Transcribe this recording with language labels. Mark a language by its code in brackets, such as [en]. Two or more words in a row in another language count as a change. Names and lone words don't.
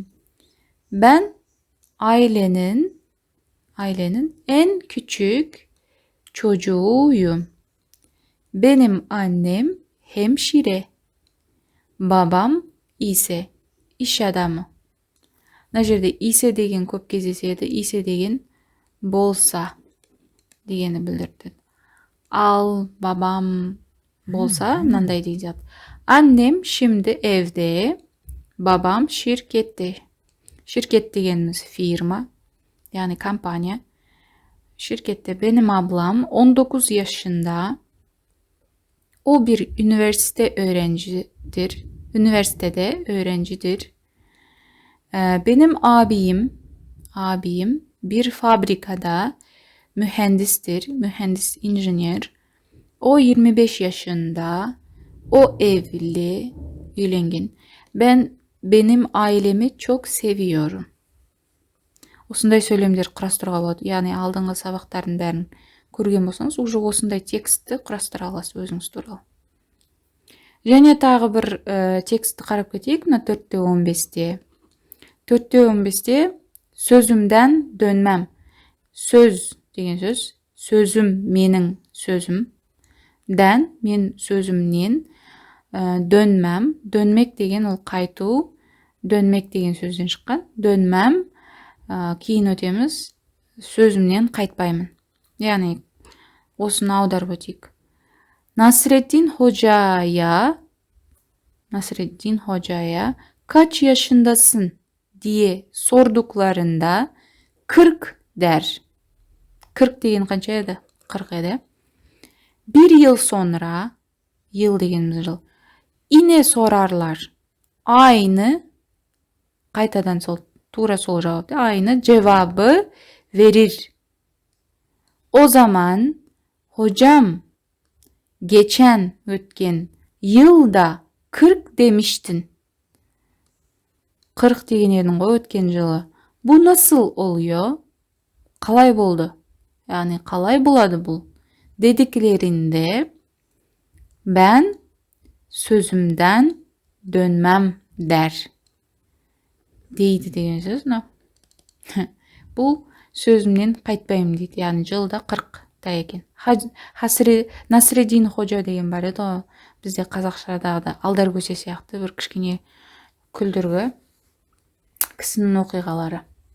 [tr] Ben ailenin en küçük çocuğuyum. Benim annem hemşire. Babam ise iş adamı. [kk] Мына жерде исе деген көп кездеседі. Исе деген болса дегені білдірді. [tr] Al babam [kk] болса мынандай дейді. [tr] Annem şimdi evde. Babam şirkette. Şirket degenimiz firma. Yani kampanya. Şirkette benim ablam 19 yaşında. O bir üniversitede öğrencidir. Benim abim bir fabrikada mühendistir, mühendis inženyer. O 25 yaşında, o evli, үйленген. Benim ailemi çok seviyorum. [kk] Осындай сөйлемдер құрастыруға болады. Яғни алдыңғы сабақтардың бәрін көрген болсаңыз, уже осындай текстті құрастыра аласыз өзіңіз туралы. Және тағы бір текстті қарап кетейік. Мына 4-15-те. 4-15-те сөзімден dönmem. Söz деген сөз. Сөзім менің сөзім. Мен сөзімнен dönmem. Dönmek деген ол қайту. Dönmek деген сөзден шыққан. Dönmem. Кейін өтеміз. Сөзімнен қайтпаймын. Яғни осыны аударып өтейік. [tr] Nasreddin Hoca'ya kaç yaşındasın diye sorduklarında 40 der. [kk] 40 деген қанша еді? 40 еді. [tr] Bir yıl sonra, yıl [kk] degenimiz жыл, [tr] yine sorarlar. Aynı, [kk] қайтадан тура сол [tr] cevap, aynı cevabı verir. O zaman hocam geçen ötken yılda 40 demiştin. [kk] 40 деген едің ғой өткен жылы. [tr] Bu nasıl oluyor? [kk] Қалай болды? Yani қалай болады бұл? [tr] Dediklerinde ben sözümden dönmem der. [kk] Deyді деген сөз. Бұл сөзімнен қайтпаймын дейді. Yani жылда 40-та екен. Насреддин Ходжа деген бар еді ғой. Бізде қазақшадағы алдар көсе сияқты бір кішкене күлдіргі кісінің оқиғалары.